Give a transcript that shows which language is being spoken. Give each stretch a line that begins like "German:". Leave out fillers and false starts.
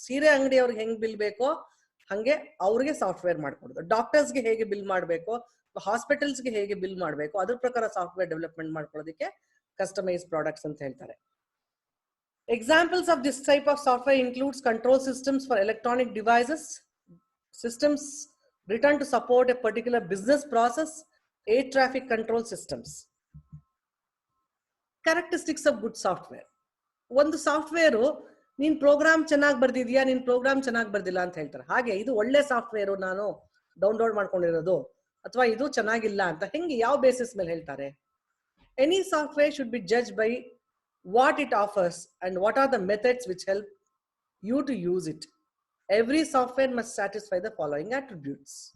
Kannada: ಸೀರೆ ಅಂಗಡಿ ಅವ್ರಿಗೆ ಹೆಂಗ್ ಬಿಲ್ ಬೇಕೋ ಹಂಗೆ ಅವ್ರಿಗೆ ಸಾಫ್ಟ್ವೇರ್ ಮಾಡ್ಕೊಡೋದು. ಡಾಕ್ಟರ್ಸ್ಗೆ ಹೇಗೆ ಬಿಲ್ ಮಾಡಬೇಕು, ಹಾಸ್ಪಿಟಲ್ಸ್ಗೆ ಹೇಗೆ ಬಿಲ್ ಮಾಡಬೇಕು ಅದ್ರ ಪ್ರಕಾರ ಸಾಫ್ಟ್ವೇರ್ ಡೆವಲಪ್ಮೆಂಟ್ ಮಾಡ್ಕೊಳ್ಳೋದಕ್ಕೆ ಕಸ್ಟಮೈಸ್ ಪ್ರಾಡಕ್ಟ್ಸ್ ಅಂತ ಹೇಳ್ತಾರೆ.
English: Examples of this type of software includes control systems for electronic devices, systems written to support a particular business process, air traffic control systems. Characteristics of good software.
Kannada: ಒಂದು software ನೀನ್ program ಚೆನ್ನಾಗಿ ಬರ್ದಿದ್ಯಾ, ನೀನ್ program ಚೆನ್ನಾಗಿ ಬರ್ದಿಲ್ಲ ಅಂತ ಹೇಳ್ತಾರೆ. ಹಾಗೆ ಇದು ಒಳ್ಳೆ ಸಾಫ್ಟ್ವೇರು ನಾನು ಡೌನ್ಲೋಡ್ ಮಾಡ್ಕೊಂಡಿರೋದು ಅಥವಾ ಇದು ಚೆನ್ನಾಗಿಲ್ಲ ಅಂತ ಹೆಂಗೆ, ಯಾವ ಬೇಸಿಸ್ ಮೇಲೆ ಹೇಳ್ತಾರೆ?
English: Any software should be judge by what it offers and what are the methods which help you to use it. Every software must satisfy the following attributes.